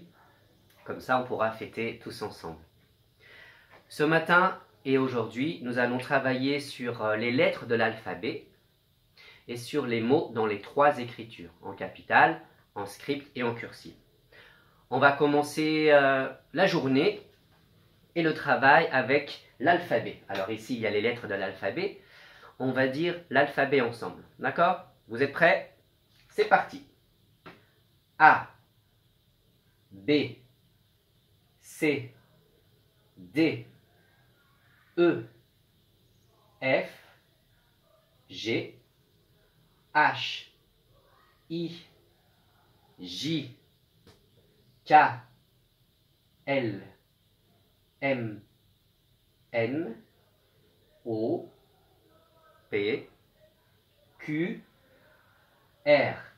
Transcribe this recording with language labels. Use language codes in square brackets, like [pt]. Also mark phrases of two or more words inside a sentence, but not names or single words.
[fr] Comme ça, on pourra fêter tous ensemble. Ce matin et aujourd'hui, nous allons travailler sur les lettres de l'alphabet et sur les mots dans les 3 écritures, en capitale, en script et en cursive. On va commencer la journée et le travail avec l'alphabet. Alors ici, il y a les lettres de l'alphabet. On va dire l'alphabet ensemble. D'accord? Vous êtes prêts? C'est parti. A, B, C, D, E, F, G, H, I, J, K, L, M, N, O, P, Q, R,